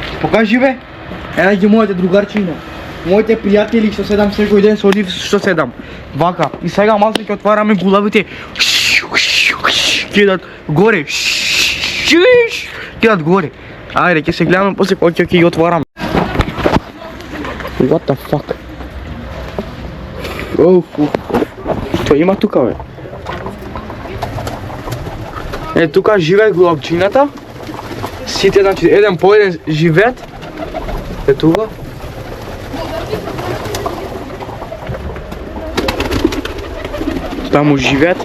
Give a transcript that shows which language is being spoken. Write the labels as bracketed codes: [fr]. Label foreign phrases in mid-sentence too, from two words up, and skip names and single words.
[mk] Ене ги моите другарчине. моите пријатели што седам секој ден со нив што седам. Вака. И сега малце ќе отвараме гулавите. Кидат горе. Кидат горе. Ајде, ќе се гледаме после кога ќе ги отвараме. [en] What the fuck? [mk] Што има тука, бе? Тука живее гулавчината. Сите, значи, еден по еден живеат. Тука. Таму живеат.